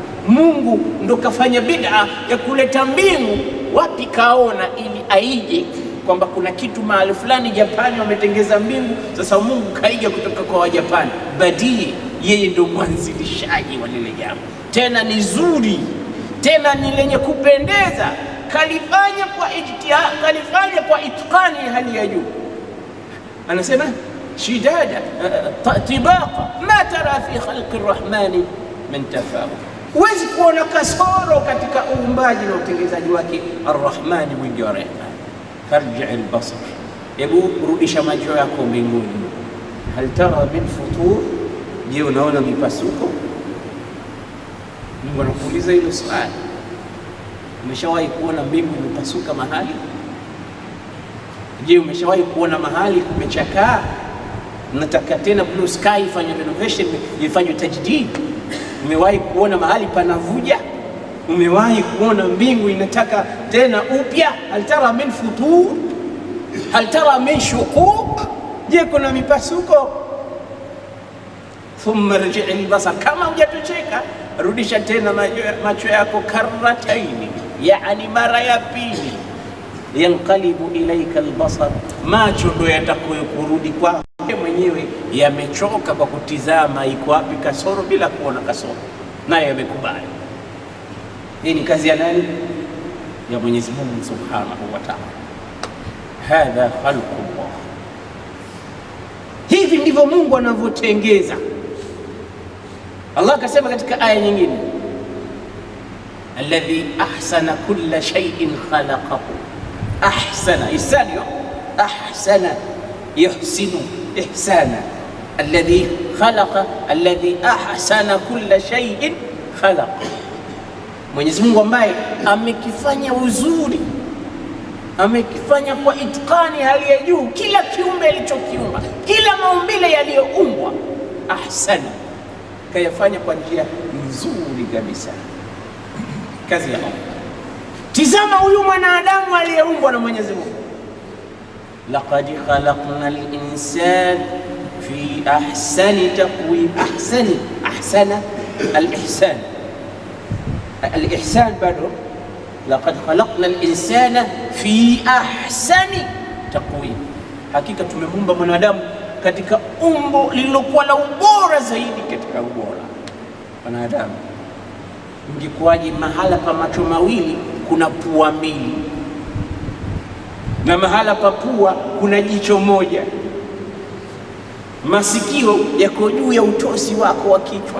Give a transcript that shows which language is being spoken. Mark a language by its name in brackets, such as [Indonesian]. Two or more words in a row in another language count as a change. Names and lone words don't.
[Swahili] Mungu ndo kafanya bid'a ya kuleta mbingu, wapi kaona, ili aije kwamba kuna kitu mahali fulani Japani wametengeza mbingu, sasa Mungu kaiga kutoka kwa Wajapani. Badi, yeye ndo mwanzilishaji wa lile jambo, tena ni zuri, tena ni lenye kupendeza, kalifanya kwa ijtihad, kalifanya kwa itqani hali ya juu. [Arabic] Anasema شدادا طباقا ما ترى في خلق الرحمن من تفاوت, [Swahili] huwezi kuona kasoro katika uumbaji na utengenezaji wake Arrahmani, mwingi wa rehema. [Arabic] فارجع البصر, [Swahili] hebu rudisha macho yako mbinguni. [Arabic] هل ترى من فطور, je, [Swahili] unaona mipasuko? Mungu anakuuliza hilo swali. Umeshawahi kuona mbingu imepasuka mahali? Je, umeshawahi kuona mahali kumechakaa, nataka tena [English] blue sky [Swahili] ifanye renovation, ifanye tajdid? Umewahi kuona mahali panavuja? Umewahi kuona mbingu inataka tena upya? [Arabic] هل ترى من فطور هل ترى من شقوق, [Swahili] je kuna mipasuko? [Arabic] ثم ارجع البصر, [Swahili] kama hujatocheka rudisha tena macho yako karrataini, yani mara ya pili. [Arabic] ينقلب إليك البصر, [Swahili] macho ndo yatakokurudi kwako mwenyewe, yamechoka kwa kutizama iko wapi kasoro bila kuona kasoro, naye yamekubali. Hii ni kazi ya nani? Ya Mwenyezi Mungu [Arabic] سبحانه وتعالى. هذا خلق الله, [Swahili] hivi ndivyo Mungu anavyotengeza. Allah akasema katika aya nyingine, [Arabic] الذي أحسن كل شيء خلقه. أحسن إحسان أحسن يحسن إحسانا. الذي خلق الذي أحسن كل شيء خلق, [Swahili] Mwenyezi Mungu ambaye amekifanya uzuri, amekifanya kwa itqani hali ya juu, kila kiumbe alichokiumba, kila maumbile yaliyoumbwa, ahsana, kayafanya kwa njia nzuri kabisa. Kazi ya Allah. Tizama huyu mwanadamu aliyeumbwa na Mwenyezi Mungu. [Arabic] لقد خلقنا الإنسان في أحسن تقويم. أحسن الإحسان الإحسان bado. لقد خلقنا الإنسان في أحسن تقويم, [Swahili] hakika tumemuumba mwanadamu katika umbo lililokuwa la ubora zaidi katika ubora. Mwanadamu ingekuwaje mahala pa macho mawili kuna pua mbili, na mahala pa pua kuna jicho moja, masikio yako juu ya utosi wako wa kichwa?